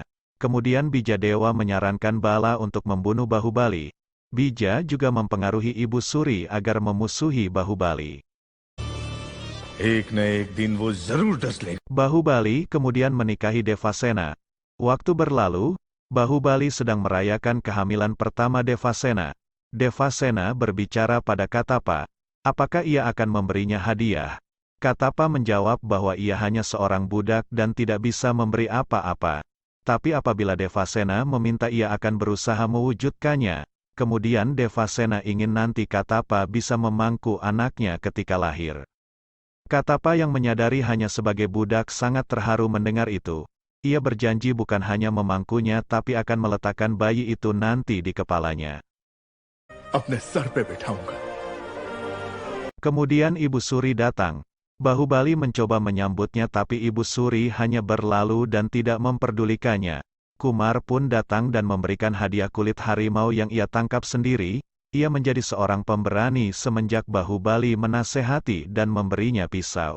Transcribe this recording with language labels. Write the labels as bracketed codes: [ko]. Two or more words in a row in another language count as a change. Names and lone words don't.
[id] Kemudian Bijadewa menyarankan Bala untuk membunuh Bahubali. Bija juga mempengaruhi Ibu Suri agar memusuhi Bahubali. [hi] एक न एक दिन वो जरूर डस लेगा। [id] Bahubali kemudian menikahi Devasena. Waktu berlalu, Bahubali sedang merayakan kehamilan pertama Devasena. Devasena berbicara pada Katapa. Apakah ia akan memberinya hadiah? Katapa menjawab bahwa ia hanya seorang budak dan tidak bisa memberi apa-apa. Tapi apabila Devasena meminta ia akan berusaha mewujudkannya. Kemudian Devasena ingin nanti Katapa bisa memangku anaknya ketika lahir. Katapa yang menyadari hanya sebagai budak sangat terharu mendengar itu. Ia berjanji bukan hanya memangkunya tapi akan meletakkan bayi itu nanti di kepalanya. [hi] अपने सर पे बैठाऊंगा। [id] Kemudian Ibu Suri datang. Bahubali mencoba menyambutnya tapi Ibu Suri hanya berlalu dan tidak memperdulikannya. Kumar pun datang dan memberikan hadiah kulit harimau yang ia tangkap sendiri. Ia menjadi seorang pemberani semenjak Bahubali menasehati dan memberinya pisau.